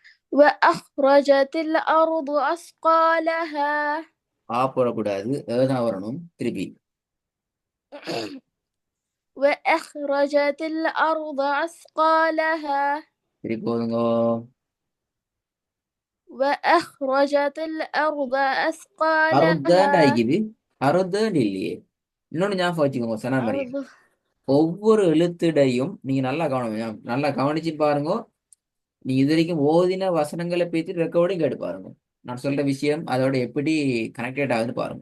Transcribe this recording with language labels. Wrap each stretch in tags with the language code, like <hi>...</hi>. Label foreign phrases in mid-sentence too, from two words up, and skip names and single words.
<ar>وأخرجت الأرض أثقالها</ar> <ta>ஆ போடக்கூடாது, தான் வரணும் திருப்பி.</ta> <ar>وأخرجت الأرض أثقالها</ar> <ta>திருப்பி போதுங்க.</ta> <ar>وأخرجت الأرض</ar> <ta>அறுபதாண்டு</ta> <ar>أثقالها</ar> <ta>ஆகிக்குது, அறுபதாண்டு இல்லையே. இன்னொன்னு ஞாபகம் வச்சுக்கோங்க சனா மாதிரி.</ta> <ar>أرض</ar> <ta>ஒவ்வொரு எழுத்துடையும் நீங்க நல்லா நல்லா கவனிச்சு பாருங்க. நீ இது வரைக்கும் ஓதின வசனங்களை பத்தி ரெக்கார்டிங் கேட்டு பாருங்க. நான் சொல்ற விஷயம் அதோட எப்படி கனெக்டட் ஆகுது பாருங்க.</ta>